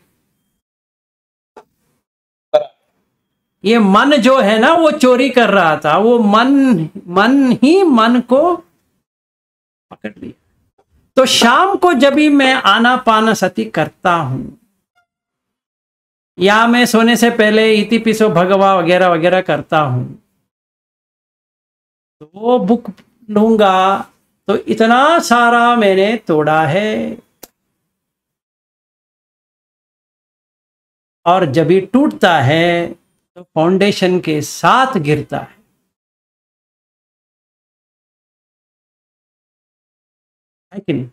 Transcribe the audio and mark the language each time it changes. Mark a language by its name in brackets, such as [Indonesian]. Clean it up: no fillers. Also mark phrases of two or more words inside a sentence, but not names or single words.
[Hindi] ये मन जो है ना, वो चोरी कर रहा था, वो मन ही मन को पकड़ लिया। तो शाम को जब भी मैं आनापानसति करता हूं, या मैं सोने से पहले [Pali] इति पिसो भगवा [Hindi] वगैरह वगैरह करता हूं, तो वो बुक लूंगा तो इतना सारा मैंने तोड़ा है। और जब ये टूटता है तो फाउंडेशन के साथ गिरता है कि नहीं?